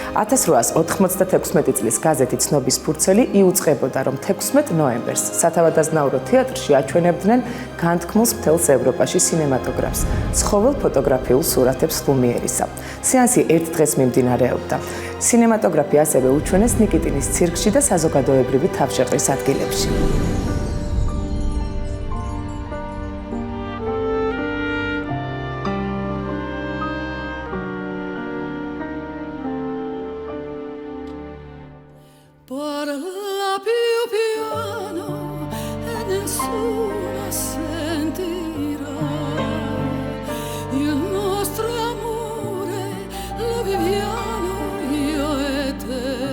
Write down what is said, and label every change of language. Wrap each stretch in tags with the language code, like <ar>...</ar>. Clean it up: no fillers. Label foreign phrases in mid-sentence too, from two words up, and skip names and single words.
<ka>1896 წლის გაზეთი ცნობის ფურცელი იუწყებოდა, რომ 16 ნოემბერს სათავადაზნაურო თეატრში აჩვენებდნენ განთქმულს მთელს ევროპაში სინემატოგრაფს, ცხოველ ფოტოგრაფიულ სურათებს ლუმიერისა. სეანსი ერთ დღეს მიმდინარეობდა. სინემატოგრაფი ასევე უჩვენეს ნიკიტინის ცირკში და საზოგადოებრივი თავშეყრის ადგილებში.</ka> <it>Parla più piano e nessuno sentirà il nostro amore, lo viviamo io e te.</it>